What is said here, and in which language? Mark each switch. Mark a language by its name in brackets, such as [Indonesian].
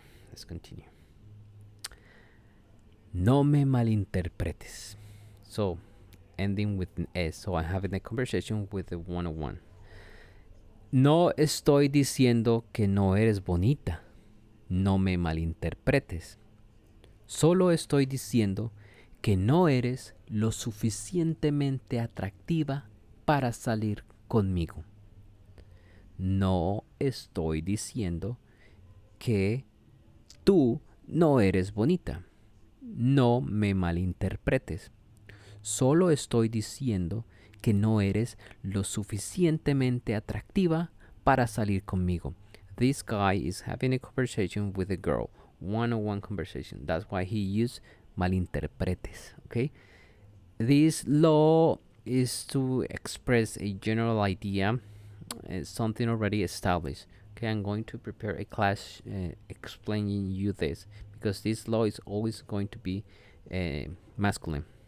[English] Let's continue. [Spanish] No me malinterpretes. [English] So, ending with an S. So I'm having a conversation with a one-on-one. [Spanish] No estoy diciendo que no eres bonita. No me malinterpretes. Solo estoy diciendo que no eres lo suficientemente atractiva para salir conmigo. No estoy diciendo que tú no eres bonita. No me malinterpretes. Solo estoy diciendo que no eres lo suficientemente atractiva para salir conmigo. [English] This guy is having a conversation with a girl, one-on-one conversation. That's why he used malinterpretes. Okay, this law is to express a general idea, something already established. Okay, I'm going to prepare a class explaining you this, because this law is always going to be masculine.